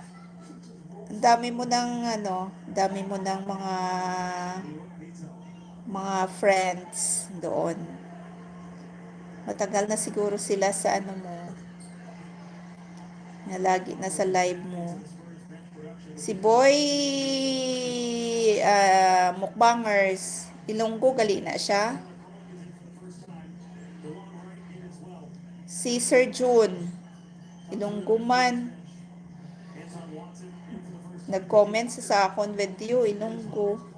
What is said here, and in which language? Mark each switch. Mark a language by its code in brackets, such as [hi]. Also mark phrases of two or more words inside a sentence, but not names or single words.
[tl] Ang dami mo ng mga friends doon. Matagal na siguro sila sa ano mo. Na lagi nasa live mo. [hil] Si Boy Mukbangers, Ilonggo gali na siya. [tl] Si Sir June, Ilonggo man. [hil] Nag-comment sa akong video, Ilonggo.